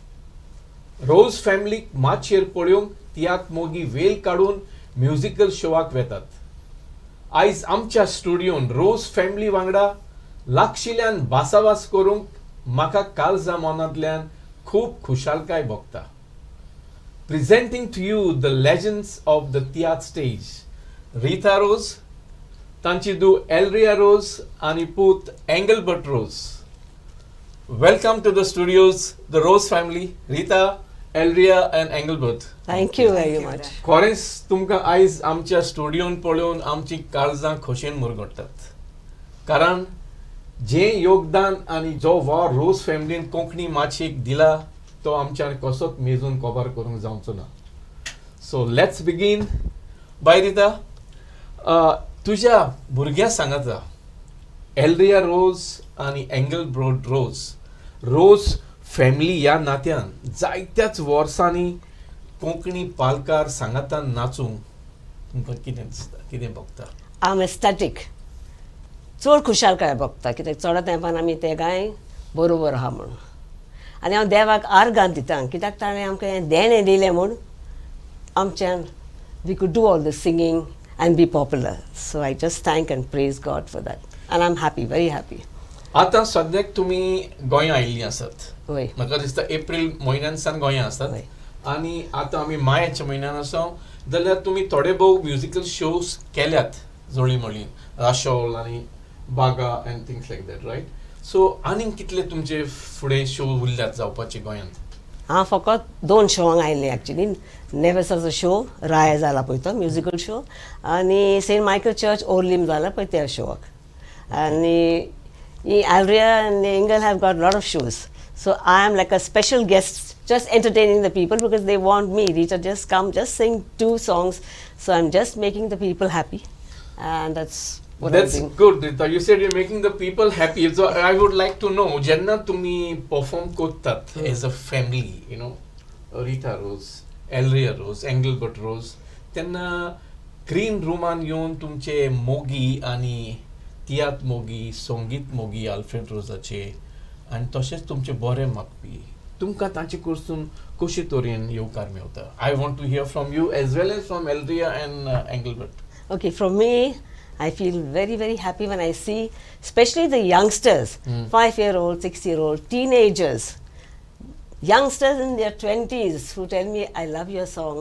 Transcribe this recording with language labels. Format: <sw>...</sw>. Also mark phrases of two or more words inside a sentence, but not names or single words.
<kok>रोज फॅमिलीक मातशेर पळोवंक तियात्र मोगी वेळ काडून म्युझिकल शोवाक वेतात. आयज आमच्या स्टुडियोन रोज फॅमिली वांगडा लागशिल्ल्यान भासाभास करूंक म्हाका काळजा मनांतल्यान खूब खुशालकाय भोगता.</kok> <en>Presenting to you the legends of the theatre stage, Rita Rose,</en> <kok>तांची धूव Alria Rose आणि पूत Engelbert Rose.</kok> <en>Welcome to the studios, the Rose family, Rita, Alria and Engelbert. Thank you very much.</en> <kok>खरेंच तुमकां आयज आमच्या स्टुडियोन पळोवन आमची काळजां खोशेन मुरगडटात. कारण जें योगदान आनी जो वा रोज फॅमिलीन कोंकणी माचयेक दिला तो आमच्यान कसोच मेजून कवर करूंक जावचो ना.</kok> <en>so let's begin.</en> <kok>बाय रिता, तुज्या भुरग्या सांगाता एल्रिया रोज आनी एंगलबर्ट रोज रोज फॅमिली ह्या नात्यान जायत्याच वर्सांनी कोंकणी पालकार सांगातान नाचूंक तुमकां कितें दिसता, कितें भोगता?</kok> <en>I'm ecstatic.</en> <kok>चड खुशालकाय भोगता कित्याक चड तेंपान आमी ते गाय बरोबर आहा म्हूण. आनी हांव देवाक आर्गां दिता कित्याक ताणें आमकां हें देणें दिलें म्हूण आमच्यान</kok> <en>we could do all the singing and be popular. so I just thank and praise God for that and I am happy, very happy.</en> <kok>आतां सद्याक तुमी गोंया आयिल्लीं आसात. वय, म्हाका दिसता एप्रील म्हयन्यान सावन गोंया आसात आनी आतां आमी मायाच्या म्हयन्यान आसा जाल्यार तुमी थोडे भोव</kok> <en>musical shows</en> <kok>केल्यात जोळी मोळी राशोल आनी बागा</kok> <en>and things like that, right?</en> <kok>सो आनीक कितले तुमचे फुडें शो उरल्यात जावपाचे गोंयांत? हांव फकत 2 शोवांक आयिल्लें एक्चुली. नेवेसाचो शो राय जाला पळय तो म्युझिकल शो आनी सेंट मायकल चर्च ओर्लीम जाला पळय त्या शोवाक. आनी ही</kok> <en>Alria and Engel have got a lot of shows. So I am like a special guest, just entertaining the people because they want me. Rita, just come, just sing 2 songs. So I'm just making the people happy, and that's what I'm doing. Good, Rita. You said you're making the people happy. So I would like to know,</en> <kok>जेन्ना तुमी</kok> <en>perform करतात as a family, you know, Rita Rose, Alria Rose, Engelbert Rose,</en> <kok>तेन्ना ग्रीन रुमान येवन तुमचे मोगी आनी तियात्र मोगी, संगीत मोगी आल्फ्रेड रोजाचे आनी तशेंच तुमचे बरे मागपी तुमकां तांचे कडसून कशे तरेन येवकार मेवता?</kok> <en>I want to hear from you as well as from Alria and Engelbert. Okay, from me, I feel very, very happy when I see, especially the youngsters, 5-year-old, 6-year-old, teenagers, youngsters in their 20s who tell me, I love your song.</en>